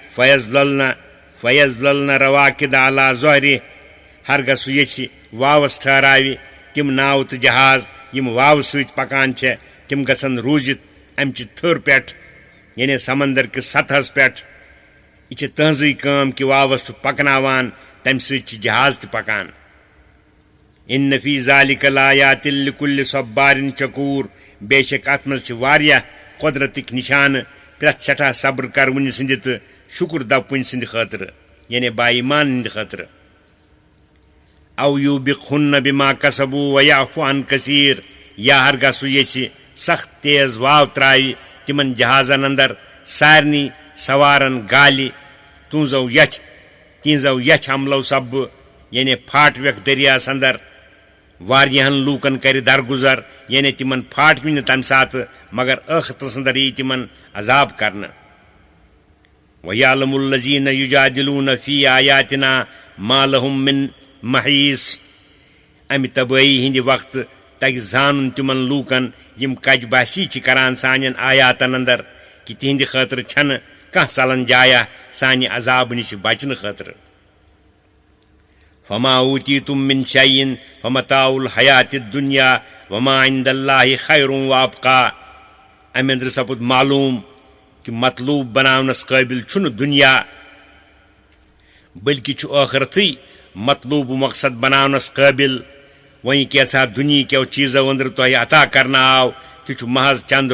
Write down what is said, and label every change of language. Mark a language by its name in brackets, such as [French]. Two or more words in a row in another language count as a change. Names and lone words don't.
[Arabic] فیظللن رواکد علی ظہرہ [Kashmiri] ہرگاہ سُہ یژھِ واوس ٹھہراوِ تِم ناوٕ تہٕ جہاز یِم واوٕ سۭتۍ پکان چھےٚ تِم گژھن روٗزِتھ امہِ چہِ تھٔر پٮ۪ٹھ یعنی سمندر کِس سطحس پٮ۪ٹھ یہِ چھِ تٕہنٛزٕے کٲم کہِ واوس چھُ پکناوان تمہِ سۭتۍ چھِ جہاز تہِ پکان [Arabic] ان فی ذالک لآیات لکل صبار شکور [Kashmiri] بے شک اتھ منٛز چھِ واریاہ قۄدرتٕکۍ نشانہٕ پرٛٮ۪تھ سٮ۪ٹھاہ صبر کرونہِ سٕنٛدِ تہٕ شُکر دپوٕنۍ سٕنٛدِ خٲطرٕ یعنی با ایمان ہٕنٛدِ خٲطرٕ [Arabic] او یوبقہن بما کسبوا ویعفو عن کثیر [Kashmiri] یا ہرگاہ سُہ یژھِ سخت تیز واو ترٛاوِ تِمن جہازن اندر سارنٕے سوارن گالہِ تِہنٛزو یچھ عملو سببہٕ یعنی پھاٹوکھ دٔریاہس اندر واریاہن لوٗکن کرِ درگُزر یعنی تِمن پھاٹوِ نہٕ تمہِ ساتہٕ مگر ٲخرتس اندر یی تِمن عذاب کرنہٕ [Arabic] وَیَعْلَمُ الَّذِينَ یُجَادِلُونَ فِی آیاتِنَا مَا لَهُم مِن مَحیٖص [Kashmiri] امہِ تبٲہی ہِنٛدِ وقتہٕ تگہِ زانُن تِمن لوٗکن یِم کج باسی چھِ کران سانٮ۪ن آیاتن اندر کہِ تِہنٛدِ خٲطرٕ چھنہٕ کانٛہہ ژلن جایا سانہِ عذاب نِش بچنہٕ خٲطرٕ [Arabic] فما اوتیتم من شیء فمتاع الحیات الدنیا وما عند اللہ خیر وابقا [Kashmiri] امہِ اندرٕ سپُد معلوٗم کہِ مطلوٗب بناونس قٲبِل چھُنہٕ دُنیا بٔلکہِ چھُ ٲخرتھٕے مطلوٗب مقصد بناونس قٲبِل وۄنۍ کینٛژھا دُنہیٖکیو چیٖزو أنٛدرٕ تۄہہِ عطا کرنہٕ آو تہِ چھُ محض چند